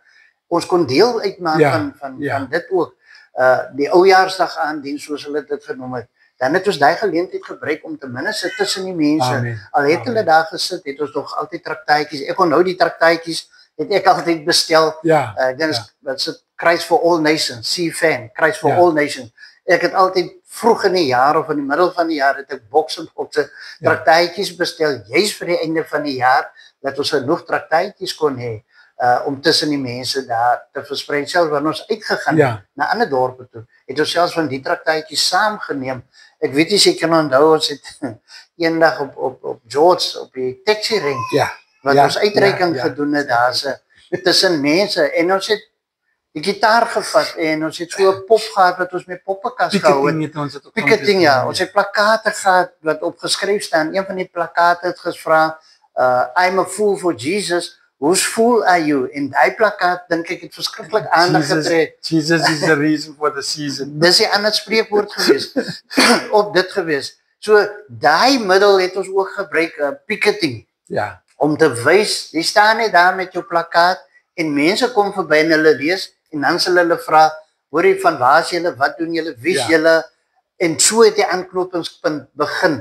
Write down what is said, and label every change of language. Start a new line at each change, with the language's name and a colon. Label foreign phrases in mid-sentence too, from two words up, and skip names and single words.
Afrikaans: Ons kon deel uitmaak van dit ook. Die oujaarsdag aandiens soos hulle dit genoem het. Dan het ons daai geleentheid gebruik om ten minste tussen die mense. Al het hulle daar gesit, het ons nog altyd traktaatjies. Ek onthou die traktaatjies het ek altyd bestel. Ek dink wat se Christ for All Nations, CFAN, Christ for All Nations. Ek het altyd vroeg in die jaar of in die middel van die jaar het ek bokse traktaatjies bestel, juist vir die einde van die jaar, dat ons genoeg traktaatjies kon hê om tussen die mense daar te versprei. Selfs wanneer ons uitgegaan na ander dorpe toe, het ons selfs van die traktaatjies saamgeneem. Ek weet nie seker onthou, ons het eendag op George, op die taxi ring, wat ons uitreiking gedoen het, daar tussen mense, en ons het die gitaar gevat en ons het so 'n pop gehad wat ons met poppenkas gehou het. Picketing, ons het plakate gehad wat opgeskryf staan. Een van die plakate het gevra,
English: I'm a fool for Jesus, whose fool are you?
Afrikaans: En die plakkaat, dink ek, het verskriklik aandag getrek.
English: Jesus is the reason for the season.
Afrikaans: Dis 'n ander spreekwoord gewees, op dit gewees. So, die middel het ons ook gebruik, picketing, om te wys, die staan net daar met jou plakkaat, en mense kom verby en hulle lees, en dan sal hulle vra, hoor jy, van waar is julle, wat doen julle, wie is julle, en so het die aanknopingspunt begin.